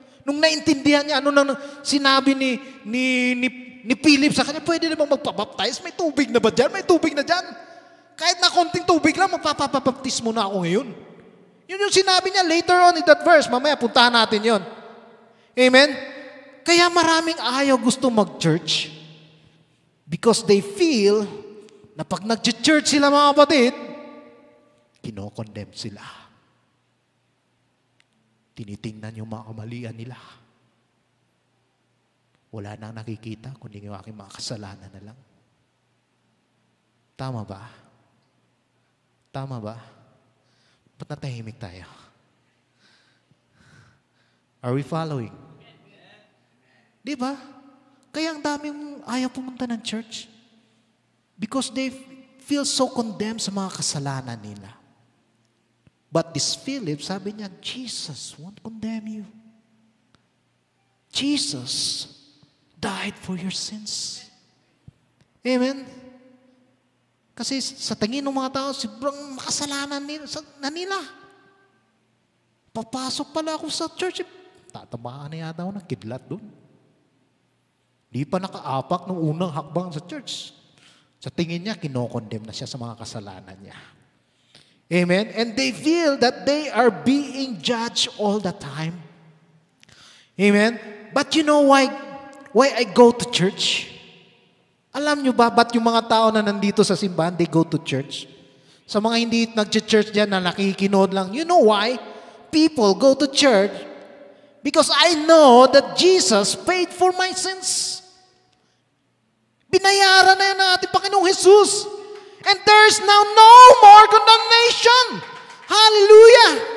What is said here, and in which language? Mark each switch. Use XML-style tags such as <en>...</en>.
<tl>Nung naintindihan niya, ano nang sinabi ni Philip sa kanya, pwede na bang magpabaptize? May tubig na ba dyan? May tubig na dyan. Kahit na konting tubig lang, magpapabaptize mo na ako ngayon. Yun yung sinabi niya</tl> <en>later on in that verse.</en> <tl>Mamaya, puntahan natin yon. Amen? Kaya maraming ayaw gusto mag-church</tl> <en>because they feel</en> <tl>na pag nag-church sila mga kapatid, kinokondemn sila. Tinitingnan yung mga kamalian nila. Wala nang nakikita, kundi yung aking mga kasalanan na lang. Tama ba? Tama ba? Ba't natahimik tayo?</tl> <en>Are we following?</en> <tl>Di ba? Kaya ang daming ayaw pumunta ng church.</tl> <en>Because they feel so condemned</en> <tl>sa mga kasalanan nila.</tl> <en>But this Philip,</en> <tl>sabi niya,</tl> <en>Jesus won't condemn you. Jesus died for your sins. Amen?</en> <tl>Kasi sa tingin ng mga tao, sobrang makasalanan nila. Papasok pala ako sa church, tatamaan na yata ako ng kidlat doon. Di pa nakaapak ng unang hakbang sa church. Sa tingin niya, kinokondemn na siya sa mga kasalanan niya. Amen?</tl> <en>And they feel that they are being judged all the time. Amen? But you know why I go to church?</en> <tl>Alam nyo ba, ba't yung mga tao na nandito sa simbahan,</tl> <en>they go to church?</en> <tl>Sa mga hindi nag-church dyan na nakikinood lang,</tl> <en>you know why? People go to church because I know that Jesus paid for my sins.</en> <tl>Binayaran na yan ng ating Panginoong Jesus.</tl> <en>And there's now no more condemnation.</en> <tl>Hallelujah.</tl>